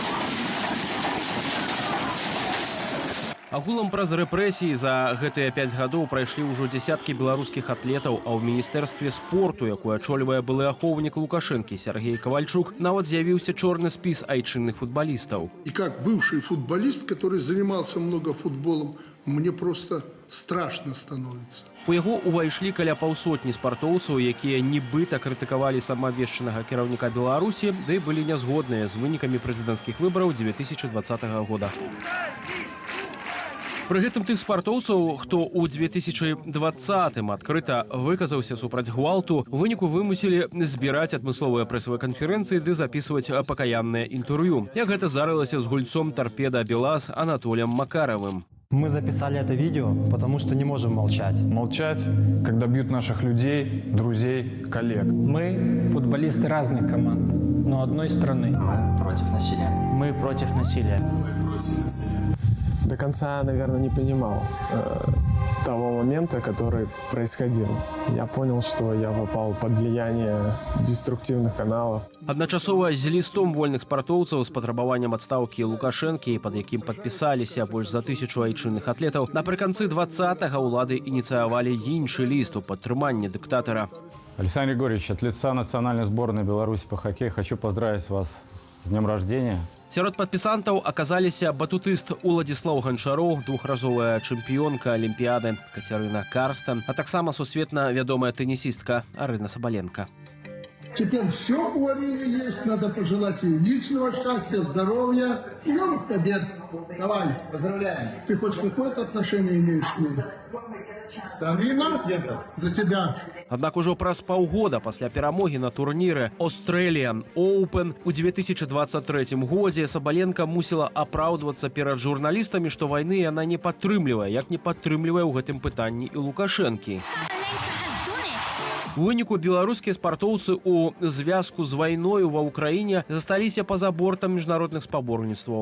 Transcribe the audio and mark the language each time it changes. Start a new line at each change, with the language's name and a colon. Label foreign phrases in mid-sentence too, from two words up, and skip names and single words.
Belarusian: Агулам праз рэпрэсіі за гэтыя 5 гадоў прайшлі ўжо дзясяткі беларускіх атлетаў, а ў міністэрстве спорту, якое ачольвае былы ахоўнік Лукашэнкі Сергей Ковальчук, нават з'явіўся чорны спіс айчынных футбалістаў.
Russian: И как бывший футболист, который занимался много футболом, мне просто страшно становится.
Belarusian: У яго ўвайшлі каля паўсотні спартоўцаў, якія нібыта крытыкавалі самаабвешчанага кіраўніка Беларусі, ды былі нязгодныя з вынікамі прэзідэнцкіх выбараў 2020 года. Пры гэтым тых спартоўцаў, хто ў 2020-м адкрыта выказаўся супраць гвалту, у выніку вымусілі збіраць адмысловыя прэсавыя канферэнцыі ды запісваць пакаяннае інтэрв'ю. Як гэта здарылася з гульцом «Торпеда Белаз» Анатолием Макаровым.
Russian: Мы записали это видео, потому что не можем молчать. Молчать, когда бьют наших людей, друзей, коллег. Мы футболисты разных команд, но одной страны. Мы против насилия. Мы против насилия. До конца, наверное, не понимал того момента, который происходил. Я понял, что я попал под влияние деструктивных каналов.
Belarusian: Адначасова з лістом вольных спартоўцаў з патрабаваннем адстаўкі Лукашэнкі, пад якім падпісаліся больш за 1000 айчынных атлетаў, напрыканцы 20-го ўлады ініцыявалі іншы ліст у падтрыманні дыктатара.
Russian: Александр Григорьевич, от лица национальной сборной Беларуси по хоккею хочу поздравить вас с днем рождения.
Belarusian: Сярод падпісантаў аказаліся батутыст Уладзіслаў Ганчароў, двухразовая чэмпіёнка Алімпіяды Кацярына Карстен, а таксама сусветна вядомая тэнісістка Арына Сабаленко.
Russian: Теперь все у Арины есть, надо пожелать ей личного счастья, здоровья и новых побед. Давай, поздравляем. Ты хоть какое-то отношение имеешь к ней? За тебя.
Belarusian: Аднак ужо праз паўгода пасля перамогі на турніры Australian Open у 2023 годзе Сабаленка мусіла апраўдвацца перад журналістамі, што вайны яна не падтрымлівае, як не падтрымлівае ў гэтым пытанні і Лукашэнкі. У выніку беларускія спартоўцы ў звязку з вайною ва ўкраіне засталіся па-за бортам міжнародных спаборніцтваў.